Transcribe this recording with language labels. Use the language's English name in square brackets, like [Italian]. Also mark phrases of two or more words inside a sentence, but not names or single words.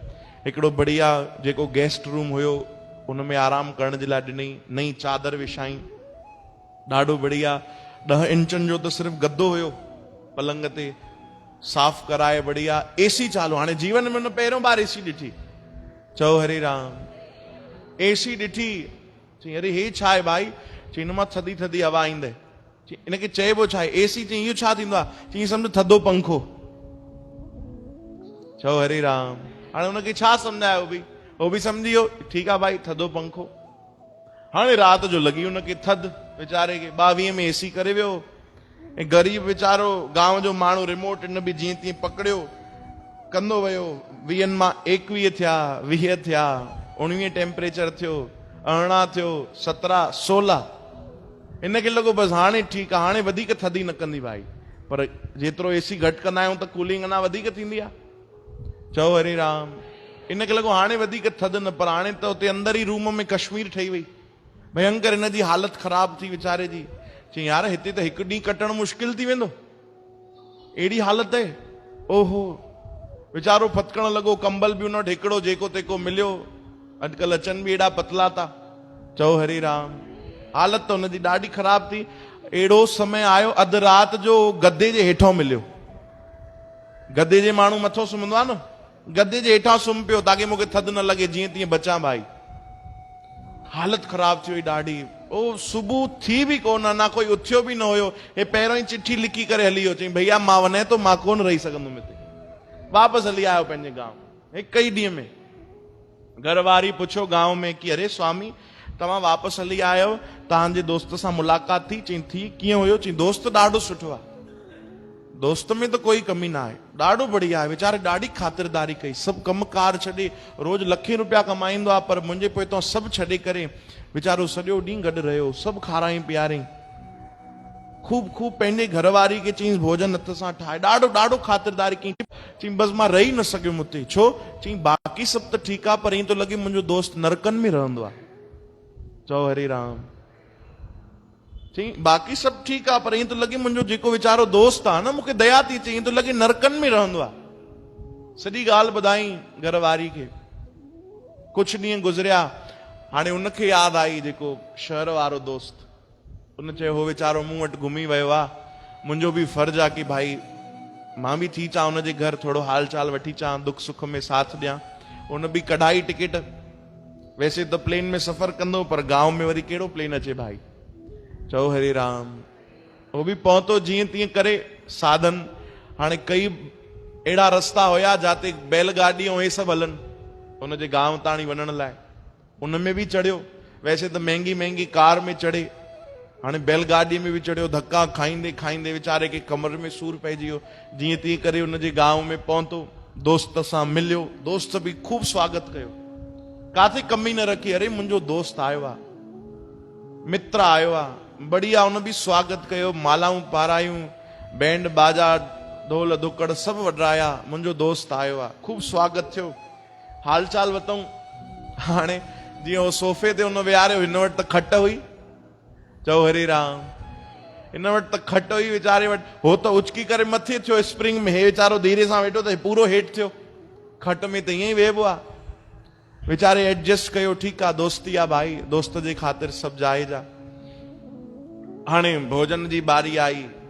[Sindhi] हिकिड़ो बढ़िया जेको [English] guest room [Sindhi] हुयो, हुन में आराम करण जे लाइ ॾिनई। नई चादर विछाई, ॾाढो बढ़िया। 10 इंचनि जो त सिर्फ़ु गद्दो हुयो पलंग ते, साफ़ कराए बढ़िया। एसी चालू। हाणे जीवन में हुन पहिरियों बार एसी ॾिठी। चओ हरे राम। एसी ॾिठी। चई अरे हे छा आहे भाई? चई हिन मां थधी थधी हवा ईंदे। इनखे चइबो छा आहे? एसी। चई इहो छा थींदो आहे? चई सम्झ थधो पंखो। चओ हरे राम। हाणे हुनखे छा सम्झायो बि? उहो बि सम्झी वियो, ठीकु आहे भाई थधो पंखो। हाणे राति जो लॻी हुनखे थधि, वीचारे खे 22 में एसी करे वियो। ऐं ग़रीब वीचारो गांव जो माण्हू, रिमोट इन बि जीअं तीअं पकड़ियो, कंदो वियो, 20 मां 21 थिया, 20 थिया, 19 टेम्परेचर थियो, 18 थियो, 17, 16। इनखे लॻो बसि हाणे ठीकु आहे, हाणे वधीक थधी न कंदी भाई। पर जेतिरो एसी घटि कंदा आहियूं त कूलिंग अञा वधीक थींदी आहे। चओ हरे राम। इनखे लॻो हाणे वधीक थधि न, पर हाणे त उते अंदरि ई रूम में कश्मीर ठही वई। भयंकर हिन जी हालत ख़राब थी वीचारे जी। चई यार हिते त हिकु ॾींहुं कटणु मुश्किल थी वेंदो, अहिड़ी हालत आहे। ओहो वीचारो फतकण लॻो, कंबल बि उन वटि हिकिड़ो जेको तेको मिलियो। अॼुकल्ह अचनि बि एॾा पतला था। चओ हरे राम। हालत त हुनजी ॾाढी ख़राब थी। अहिड़ो समय आयो, अधु राति जो गद्दे जे हेठां मिलियो। गद्दे जे माण्हू मथो सुम्हंदो आहे न, गद्दे जे हेठां सुम्ही पियो ताकि मूंखे थधि न लॻे, जीअं तीअं बचां भाई। हालत ख़राब थी वई ॾाढी। ओ सुबुह थी बि कोन, ना कोई उथियो बि न हुयो। हे पहिरों ई चिठी लिखी करे हली वियो। चई भैया मां वञे थो, मां कोन रही सघंदुमि हिते। वापसि हली आयो पंहिंजे गांव। हिकु ई ॾींहं में घर वारी पुछो गांव में कि अरे स्वामी तव्हां वापसि हली आयो, तव्हांजे दोस्त सां मुलाक़ात थी? चई थी। कीअं हुयो? चई दोस्त ॾाढो सुठो आहे, दोस्त में तो कोई कमी ना आहे, ॾाढो बढ़िया आहे। वीचारे ॾाढी ख़ातिरदारी कई, सभु कमकार छॾे, रोज़ लखे रुपया कमाईंदो आहे, पर मुंहिंजे पोइतां सभु छॾे करे वीचारो सॼो ॾींहुं गॾु रहियो, सभु खाराई पीआरई। खूब खूब पंहिंजे घरवारी खे चई भोजन हथ सां ठाहे, ॾाढो ॾाढो ख़ातिरदारी कई। चई बसि मां रही न सघियुमि हुते। छो? चई बाक़ी सभु त ठीकु आहे, पर ईअं थो लॻे मुंहिंजो दोस्त नरकनि में रहंदो आहे। चओ हरे राम। चई बाक़ी सभु ठीकु आहे, पर ईअं थो लॻे मुंहिंजो जेको वीचारो दोस्त आहे न, मूंखे दया थी अचे, ईअं थो लॻे नरकनि में रहंदो आहे। सॼी ॻाल्हि ॿुधाई घरवारी खे। कुझु ॾींहं गुज़रिया, हाणे उनखे यादि आई जेको शहर वारो दोस्त। उन चयो हो वीचारो मूं वटि घुमी वियो आहे, मुंहिंजो बि फर्ज़ु आहे कि भाई मां बि थी अचां हुनजे घर, थोरो हाल चाल वठी अचां, दुख सुख में साथ ॾियां। उन बि कढाई टिकट। वैसे त प्लेन में सफ़र कंदो, पर गांव में वरी कहिड़ो प्लेन अचे भाई। चओ हरे राम। वो बि पहुतो जीअं तीअं करे साधन। हाणे कई अहिड़ा रस्ता हुया जाते बैलगाॾी ऐं हे सभु हलनि उनजे गांव ताणी वञण लाइ। उन में बि चढ़ियो। वैसे त महांगी महांगी कार में चढ़े, हाणे बैलगाॾीअ में बि चढ़ियो। धक्का खाईंदे खाईंदे वीचारे खे कमर में सूर पइजी वियो। जीअं तीअं करे उनजे गांव में पहुतो, दोस्त सां मिलियो। दोस्त बि खूब स्वागत कयो, काथे कमी न रखी। अरे मुंहिंजो दोस्त आयो आहे, मित्र आयो आहे, बढ़िया। उन बि स्वागत कयो, मालाऊं पारायूं, बैंड बाजा ढोल दुकड़ सभु वॼाया। मुंहिंजो दोस्त आयो आहे, खूब स्वागत थियो, हाल चाल वरितऊं। हाणे जीअं हो सोफ़े ते उन विहारियो, हिन वटि त खट हुई। चओ हरे राम। हिन वटि त खट हुई वीचारे वटि। हो त उचकी करे मथे थियो स्प्रिंग में, हे वीचारो धीरे सां वेठो त पूरो हेठि थियो। खट में त ईअं ई वेहबो आहे। वीचारे एडजस्ट कयो, ठीकु आहे दोस्ती आहे भाई, दोस्त जे ख़ातिर सभु जाइज़ आहे। हाणे भोजन जी बारी आई।